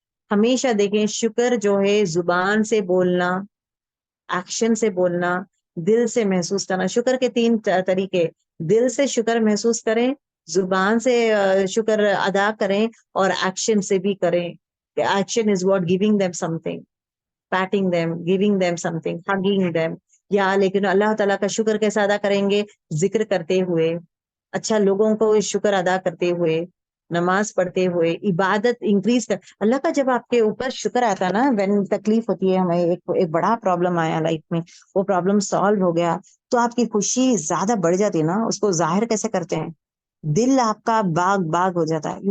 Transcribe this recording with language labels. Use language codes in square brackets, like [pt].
[ur] ہمیشہ دیکھیں شکر جو ہے زبان سے بولنا، ایکشن سے بولنا، دل سے محسوس کرنا. شکر کے 3 طریقے، دل سے شکر محسوس کریں، زبان سے شکر ادا کریں، اور ایکشن سے بھی کریں. [en] Action is what giving them something, patting them, giving them something, hugging them. [ur] یا لیکن اللہ تعالیٰ کا شکر کیسا ادا کریں گے؟ ذکر کرتے ہوئے، اچھا لوگوں کو شکر ادا کرتے ہوئے، نماز پڑھتے ہوئے، عبادت انکریز کر. اللہ کا جب آپ کے اوپر شکر آتا ہے نا، [en] when تکلیف ہوتی ہے ہمیں، [ur] ایک بڑا پرابلم آیا لائف میں، وہ پرابلم سالو ہو گیا، تو آپ کی خوشی زیادہ بڑھ جاتی ہے نا. اس کو ظاہر کیسے کرتے ہیں؟ دل آپ کا باغ باغ ہو جاتا ہے.